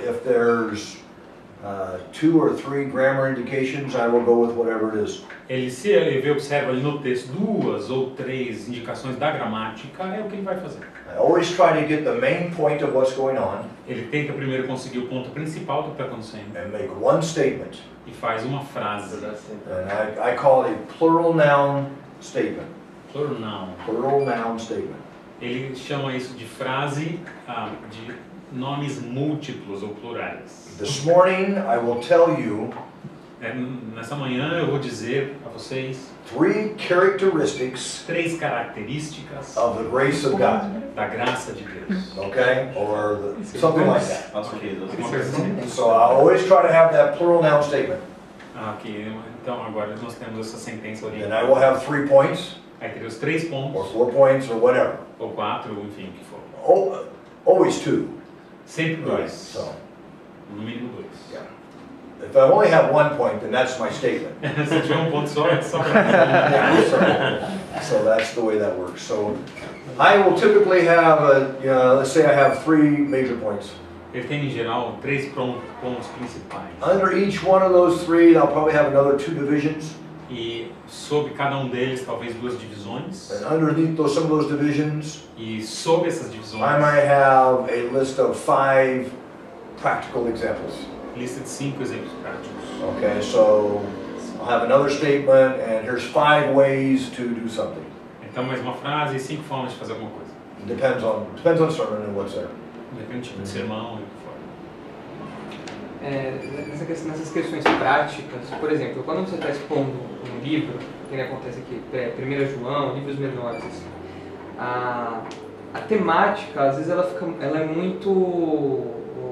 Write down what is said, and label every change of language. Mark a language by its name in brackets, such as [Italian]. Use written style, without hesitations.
[English] if there's 2 or 3 grammar indications, I will go with whatever it is. [Portuguese] Se ele observa ali no texto 2 ou 3 indicações da gramática, é o que ele vai fazer. [English] I always try to get the main point of what's going on [Portuguese] Ele tenta primeiro conseguir o ponto principal do que está acontecendo [English] and make one statement. [Portuguese] e faz uma frase. [English] And I call it a plural noun statement. Plural noun. Plural noun statement. [Portuguese] Ele chama isso de frase de nomes múltiplos ou plurais. [English] This morning I will tell you [Portuguese] Nessa manhã eu vou dizer a vocês [English] 3 characteristics [Portuguese] 3 características [English] of the grace of God. [Portuguese] da graça de Deus. [English] Okay? Or something like that. [Portuguese] Ok, Uma coisa assim. [English] So I always try to have that plural noun statement. [Portuguese] Aqui, então agora nós temos essa sentença [English] And [Portuguese] oriental. [English] I will have 3 points, [Portuguese] Aí teria os 3 [English] or [Portuguese] pontos, [English] 4 points, or whatever. [Portuguese] ou 4, enfim, o que for. [English] Always 2. [Portuguese] Sempre 2. [English] So [Portuguese] No mínimo 2. [English] yeah. If I only have 1 point, then that's my statement. [Portuguese] Se tiver um ponto só, é só pra... [English] Yeah, so that's the way that works. So I will typically have let's say I have 3 major points. [Portuguese] Ele tem, em geral, 3 pontos principais. [English] Under each one of those 3, I'll probably have another 2 divisions. [Portuguese] E sobre cada deles, talvez 2 divisões. [English] And underneath some of those divisions, [Portuguese] E sobre essas divisões, [English] I might have a list of 5 practical examples. [Portuguese] lista de 5 exemplos práticos. [English] Okay, so I'll have another statement, and here's 5 ways to do something. [Portuguese] Então, mais uma frase e 5 formas de fazer alguma coisa. [English] It depends on the sermon and what's there. [Portuguese] Depende do tipo de sermão e o que for. Nessas questões práticas, por exemplo, quando você está expondo um livro, que acontece aqui, 1 João, livros menores, a temática, às vezes ela é muito...